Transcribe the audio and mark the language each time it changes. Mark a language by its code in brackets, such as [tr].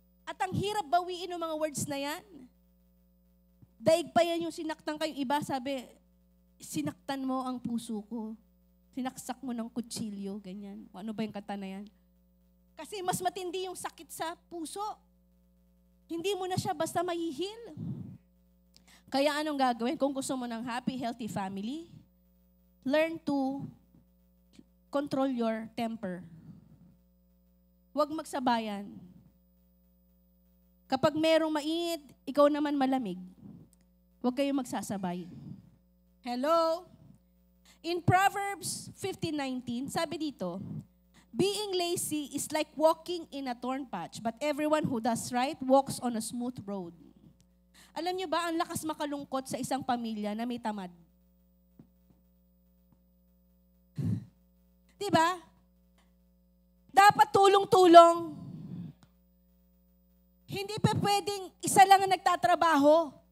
[tl] At ang hirap bawiin ng mga words na yan. Daig pa yan yung sinaktan kayong iba, sabi, sinaktan mo ang puso ko. Sinaksak mo ng kutsilyo, ganyan. O ano ba yung kata na yan? Kasi mas matindi yung sakit sa puso. Hindi mo na siya basta mahihil. Kaya anong gagawin? Kung gusto mo ng [en] happy, healthy family, learn to control your temper. [tl] Huwag magsabayan. Kapag merong mainit, ikaw naman malamig, huwag kayong magsasabay. Hello? [en] In Proverbs 15:19, [tl] sabi dito, [en] being lazy is like walking in a thorn patch, but everyone who does right walks on a smooth road. [tl] Alam niyo ba, ang lakas makalungkot sa isang pamilya na may tamad. Diba? Dapat tulong-tulong. Hindi pa pwedeng isa lang ang nagtatrabaho